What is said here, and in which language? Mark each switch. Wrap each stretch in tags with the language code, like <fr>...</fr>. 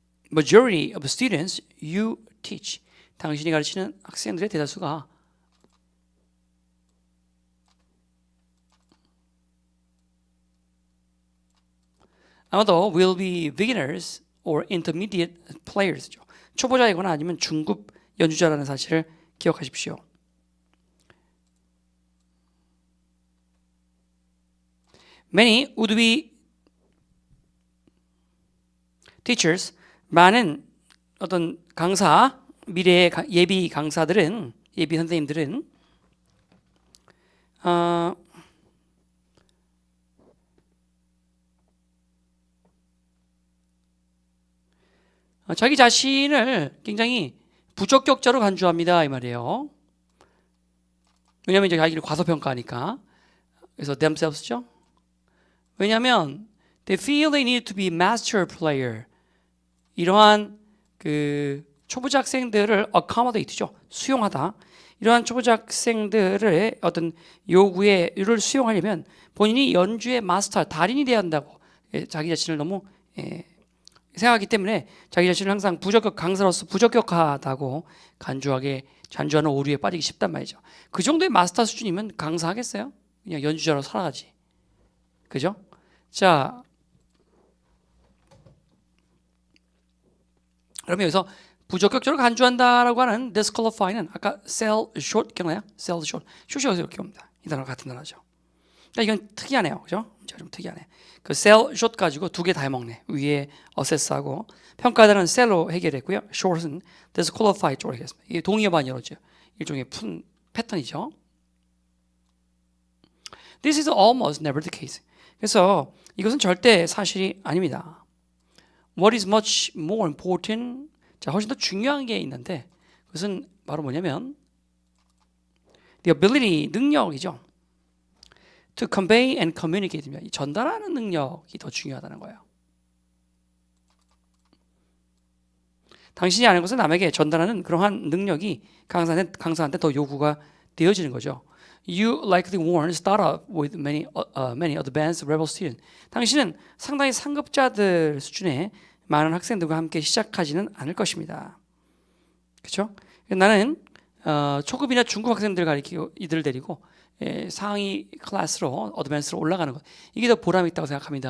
<en>Majority of students you teach.</en> <ko>당신이 가르치는 학생들의 대다수가 아마도</ko> <en>will be beginners or intermediate players죠.</en> <ko>초보자이거나 아니면 중급 연주자라는 사실을 기억하십시오.</ko> <en>Many would be teachers</en> <ko>많은 어떤 강사 미래의 예비 강사들은 예비 선생님들은 자기 자신을 굉장히 부적격자로 간주합니다 이 말이에요. 왜냐하면 이제 자기를 과소평가하니까. 그래서 themselves죠. 왜냐하면</ko> <en>they feel they need to be master player.</en> <ko>이러한 그 초보자 학생들을 accommodate죠. 수용하다. 이러한 초보자 학생들의 어떤 요구를 수용하려면 본인이 연주의 마스터, 달인이 되어야 한다고 자기 자신을 너무 생각하기 때문에 자기 자신을 항상 강사로서 부적격하다고 간주하는 오류에 빠지기 쉽단 말이죠. 그 정도의 마스터 수준이면 강사하겠어요? 그냥 연주자로 살아가지. 그죠? 자, 그러면 여기서 부적격적으로 간주한다라고 하는 disqualify는 아까 sell short 기억나요? sell short. short이 이렇게 옵니다. 이 단어 같은 단어죠. 그러니까 이건 특이하네요. 그죠? 좀 특이하네. 그 sell short 가지고 두 개 다 해먹네. 위에 assess하고 평가단은 sell로 해결했고요. short은 disqualify 쪽으로 해결했습니다. 이게 동의어 반열어죠. 일종의 푼 패턴이죠.</ko> <en>This is almost never the case.</en> <ko>그래서 이것은 절대 사실이 아닙니다.</ko> <en>What is much more important?</en> <ko>자, 훨씬 더 중요한 게 있는데 그것은 바로 뭐냐면 the ability, 능력이죠.</ko> <en>To convey and communicate입니다.</en> <ko>전달하는 능력이 더 중요하다는 거예요. 당신이 아는 것을 남에게 전달하는 그러한 능력이 강사한테 더 요구가 되어지는 거죠.</ko> <en>You likely won't start up with many advanced rebel students.</en> <ko>당신은 상당히 상급자들 수준의 많은 학생들과 함께 시작하지는 않을 것입니다. 그렇죠? 나는 초급이나 중급 학생들 가리키고 이들을 데리고 상위 클래스로 어드밴스로 올라가는 것 이게 더 보람 있다고 생각합니다.</ko>